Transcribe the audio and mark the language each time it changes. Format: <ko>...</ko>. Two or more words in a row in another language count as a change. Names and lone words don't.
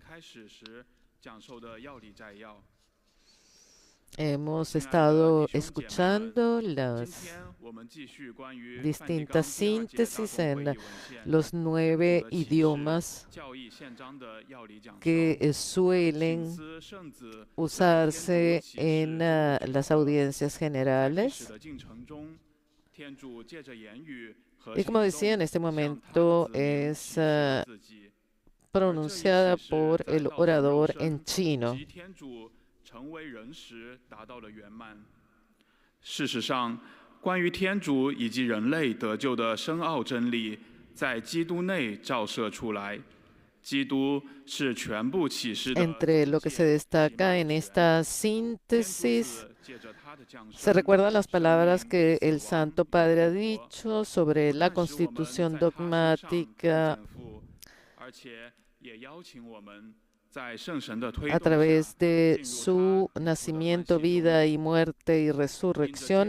<es>Hemos estado escuchando las distintas síntesis en los 9 idiomas que suelen usarse en las audiencias generales. Y como decía, en este momento es pronunciada por el orador en chino.</es> <zh>成为人时达到了圆满。事实上，关于天主以及人类得救的深奥真理，在基督内照射出来。基督是全部启示的。</zh> <es>Entre lo que se destaca en esta síntesis, se recuerdan las palabras que el Santo Padre ha dicho sobre la constitución dogmática a través de su nacimiento, vida y muerte y resurrección.</es>